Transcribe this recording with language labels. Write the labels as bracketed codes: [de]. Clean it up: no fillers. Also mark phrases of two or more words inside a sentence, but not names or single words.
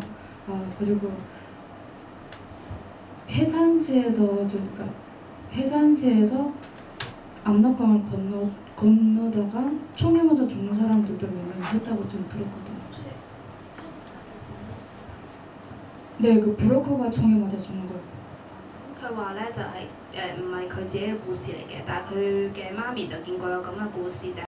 [ko] 그리고 해산시에서 압록강을 건너다가 총에 맞아 죽는 사람들도 몇 명 했다고 좀 들었거든요. 네, 그 브로커가 총에 맞아 죽는 걸. [yue] 佢話咧就係唔係佢自己嘅故事嚟嘅，但係佢嘅媽咪就見過有咁嘅故事，就係